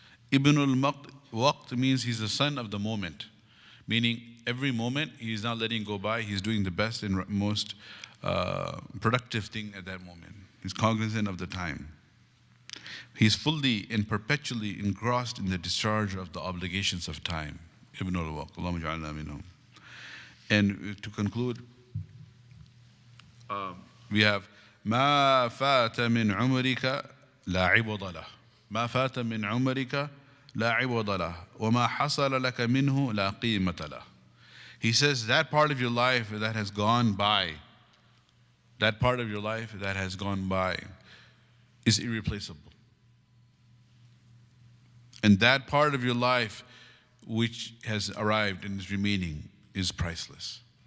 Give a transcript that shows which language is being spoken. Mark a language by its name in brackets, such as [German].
[English] Ibn al-waqt means he's the son of the moment. Meaning every moment he is not letting go by, he's doing the best and most productive thing at that moment. He's cognizant of the time. He's fully and perpetually engrossed in the discharge of the obligations of time. [Arabic] Ibn al-Waqt. Allahumma ja'alna minhum. [English] And to conclude, we have [Arabic] ما فات من عمرك لا عوض له. ما فات من عمرك لا عوض له وما حصل لك منه لا قيمة له. [English] He says that part of your life that has gone by, is irreplaceable. And that part of your life which has arrived and is remaining is priceless.